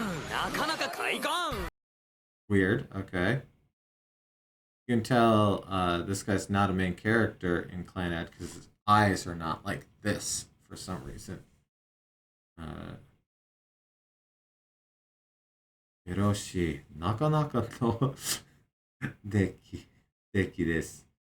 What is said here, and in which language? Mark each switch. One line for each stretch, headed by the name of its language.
Japanese: なかなか快感
English: Weird, okay. You can tell this guy's not a main character in Clanad because his eyes are not like this for some reason.
Japanese: Hiroshi, なかなかのデキです。